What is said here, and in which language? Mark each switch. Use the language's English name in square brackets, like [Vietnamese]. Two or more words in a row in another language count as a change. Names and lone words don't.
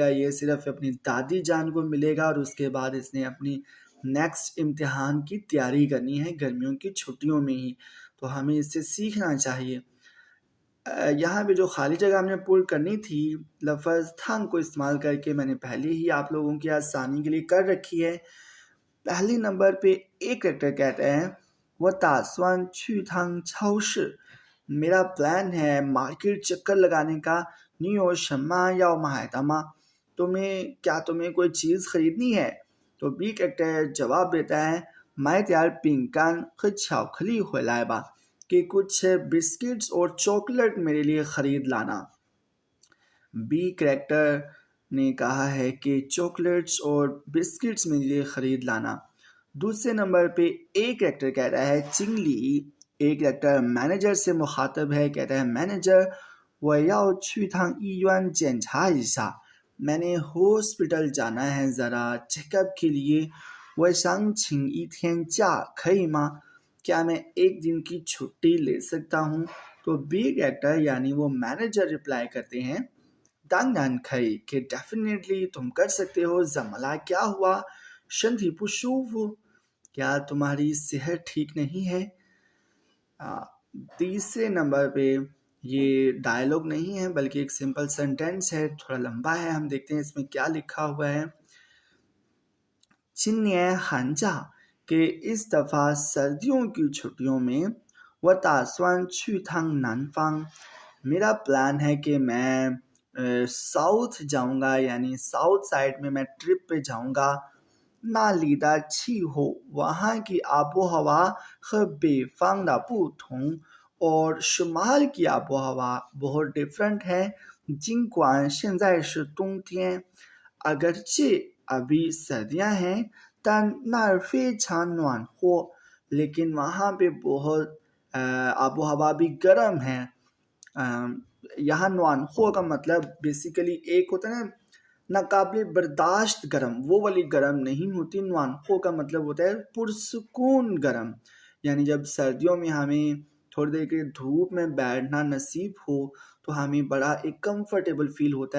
[Urdu] یہ صرف اپنی دادی جان کو ملے گا اور اس کے بعد اس نے اپنی نیکسٹ امتحان کی تیاری کرنی ہے گرمیوں کی چھٹیوں میں ہی. تو ہمیں اس سے سیکھنا چاہیے۔ یہاں پہ جو خالی جگہ ہم نے پورن کرنی تھی، لفظ تھنگ کو استعمال کر کے میں نے پہلے ہی آپ لوگوں کی آسانی کے لیے کر رکھی ہے. پہلے نمبر پہ ایک کریکٹر کہتے ہیں [Chinese] 我打算去趟超市 [Urdu] میرا پلان ہے مارکیٹ چکر لگانے کا. [Chinese] 你有什么要买的吗 [Urdu] تمہیں کوئی چیز خریدنی ہے? تو بی کریکٹر جواب دیتا ہے [Chinese] 买点饼干和巧克力回来吧 [Urdu] کہ کچھ بسکٹس اور چاکلیٹ میرے لیے خرید لانا. بی کریکٹر نے کہا ہے کہ چاکلیٹس اور بسکٹس میرے لیے خرید لانا. دوسرے نمبر پہ اے کریکٹر کہہ رہا ہے چنگلی. اے کریکٹر مینیجر سے مخاطب ہے، کہتا ہے مینیجر [Chinese] 我要去趟医院检查一下 [Urdu] میں نے ہاسپٹل جانا ہے ذرا چیک اپ کے لیے [Chinese] 我想请一天假可以吗 [Urdu] کیا میں ایک دن کی چھٹی لے سکتا ہوں. تو بی کریکٹر یعنی وہ مینیجر ریپلائی کرتے ہیں [Chinese] 当然可以 [Urdu] کہ ڈیفینیٹلی تم کر سکتے ہو. جملہ کیا ہوا [Chinese] 身体不舒服 [Urdu] کیا تمہاری صحت ٹھیک نہیں ہے. تیسرے نمبر پہ یہ ڈائیلاگ نہیں ہے بلکہ ایک [English] simple sentence [Urdu] ہے، تھوڑا لمبا ہے. ہم دیکھتے ہیں اس میں کیا لکھا ہوا ہے. [Chinese] 今年寒假 [Urdu] کے اس دفعہ سردیوں کی چھٹیوں میں [Chinese] 我打算去趟南方 [Urdu] میرا پلان ہے کہ میں ساؤتھ جاؤں گا یعنی [English] south side [Urdu] میں میں ٹرپ پہ جاؤں گا. [Chinese] 那里的气候 [Urdu] وہاں کی آب و ہوا [Chinese] 和北方的不同 [Urdu] اور شمال کی آب و ہوا بہت ڈفرنٹ ہے. [Chinese] 尽管现在是冬天 [Urdu] اگرچہ ابھی سردیاں ہیں [Chinese] 但那儿非常暖和 [Urdu] لیکن وہاں پہ بہت آب و ہوا بھی گرم ہے. یہاں نوانخو کا مطلب بیسکلی ایک ہوتا ہے نا ناقابل برداشت گرم، وہ والی گرم نہیں ہوتی. نوانخو کا مطلب ہوتا ہے پرسکون گرم، یعنی جب سردیوں میں ہمیں تھوڑی دیر کے دھوپ میں بیٹھنا نصیب ہو تو ہمیں بڑا ایک [English] comfortable feel [Urdu] ہوتا ہے.